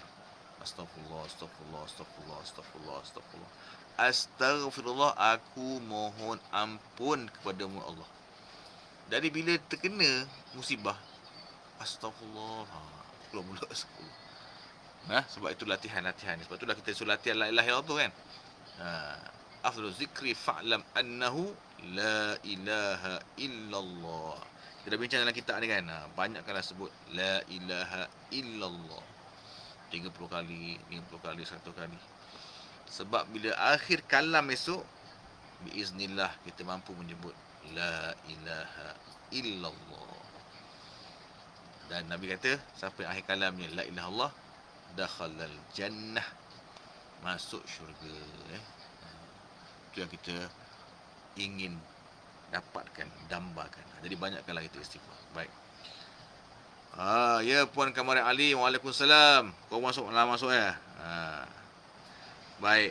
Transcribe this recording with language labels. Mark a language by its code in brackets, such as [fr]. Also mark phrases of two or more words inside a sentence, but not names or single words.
[ar] أستغفر الله أستغفر الله أستغفر الله أستغفر الله أستغفر الله. Astaghfirullah, [ms] aku mohon ampun kepadamu Allah. Jadi bila terkena musibah, astaghfirullah, keluar mulut astaghfirullah. Sebab itu latihan. Sebab itulah kita suruh latihan [ar] لا إله إلا الله [ms] tu kan. [ar] أفضل الذكر فاعلم أنه لا إله إلا الله. [ms] Kita dah bincang dalam kitab ni kan. Banyakkanlah sebut [ar] لا إله إلا الله [ms] 30 kali, 50 kali, 100 kali. Sebab bila akhir kalam esok, biiznillah kita mampu menyebut [ar] لا إله إلا الله. [ms] Dan Nabi kata, siapa yang akhir kalamnya [ar] لا إله إلا الله, دخل الجنة, [ms] masuk syurga. Itu yang kita ingin dapatkan, dambakan. Jadi banyakkanlah kita istighfar. Baik. Ya Puan Kamaran Ali, waalaikumsalam. Kau masuk ya. Baik.